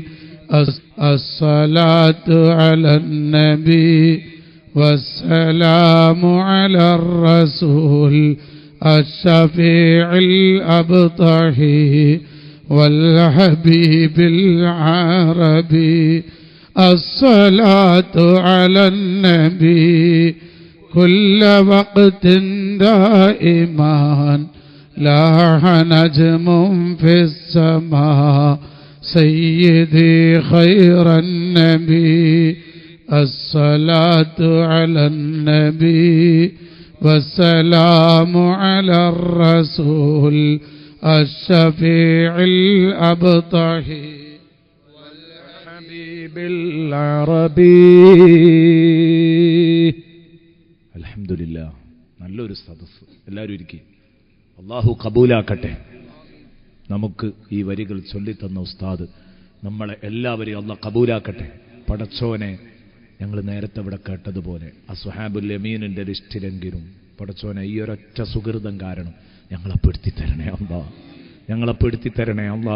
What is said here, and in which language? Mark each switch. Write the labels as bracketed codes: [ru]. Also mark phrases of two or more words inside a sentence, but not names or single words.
[ar] الصلاة على النبي والسلام على الرسول الشفيع الأبطحي والحبيب العربي. الصلاة على النبي كل وقت دائما لاح نجم في السماء سيدي خير النبي. الصلاة على النبي والسلام على الرسول الشفيع الأبطحي والحبيب العربي. [ml] അൽഹംദുലില്ലാ, നല്ലൊരു സദസ്സ്. എല്ലാവരും ഇരിക്കും. അള്ളാഹു കബൂലാക്കട്ടെ. നമുക്ക് ഈ വരികൾ ചൊല്ലിത്തന്ന ഉസ്താദ് നമ്മളെ എല്ലാവരെയും അള്ളാഹ് കബൂലാക്കട്ടെ. പടച്ചോനെ, ഞങ്ങൾ നേരത്തെ ഇവിടെ കേട്ടതുപോലെ അസ്ഹാബുൽ യമീനിന്റെ ലിസ്റ്റിലെങ്കിലും പടച്ചോനെ ഈ ഒരൊറ്റ സുഹൃതം കാരണം ഞങ്ങളെ പെടുത്തിത്തരണേ അല്ലാ, ഞങ്ങളെ പെടുത്തിത്തരണേ അല്ലാ.